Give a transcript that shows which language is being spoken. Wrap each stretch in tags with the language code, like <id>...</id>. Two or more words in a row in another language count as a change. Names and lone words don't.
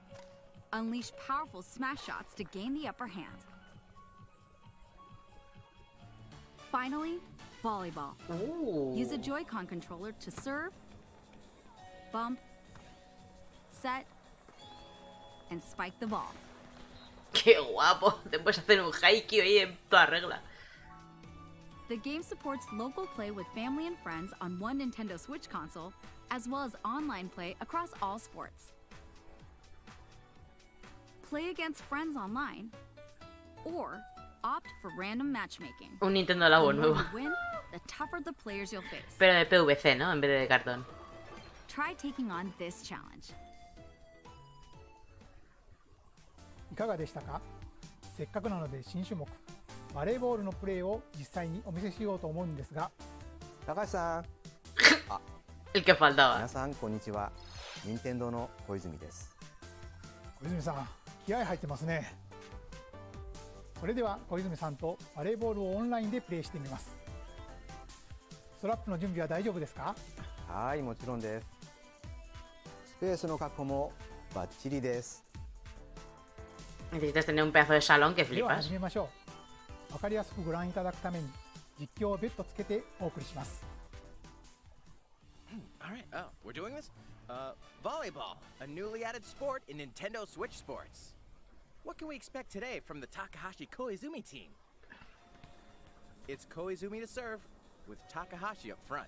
<en>Unleash powerful smash shots to gain the upper hand. Finally, volleyball. Ooh. Use a Joy-Con controller to serve, bump, set, and spike the ball.</en> <es>Qué guapo. Te puedes hacer un haiku ahí en toda regla.</es> <en>The game supports local play with family and friends on one Nintendo Switch console, as well as online play across all sports. Play against friends online, or opt for random matchmaking.</en> <es>Un Nintendo Labo</es> <en>The more</en> <es>nuevo.</es> <en>you win, the tougher the players you'll face.</en> <es>Pero de PVC, ¿no? En vez de cartón.</es> <en>Try taking on this challenge.</en> <ja>いかがでしたか？せっかくなので新種目バレーボールのプレーを実際にお見せしようと思うんですが、高橋さん。あ、</ja> <es>El que faltaba.</es> <ja>皆さんこんにちは。任天堂の小泉です。小泉さん、気合入ってますね。それでは小泉さんとバレーボールをオンラインでプレイしてみます。ストラップの準備は大丈夫ですか？はい、もちろんです。スペースの確保もバッチリです。</ja> <es>Necesitas tener un pedazo de salón que</es> <ja>では</ja> <es>flipas.</es> <ja>始めましょう。わかりやすくご覧いただくために実況を別途つけてお送りします。</ja> <en>Alright, oh, we're doing this? Volleyball, a newly added sport in Nintendo Switch Sports. What can we expect today from the Takahashi Koizumi team? It's Koizumi to serve, with Takahashi up front.</en>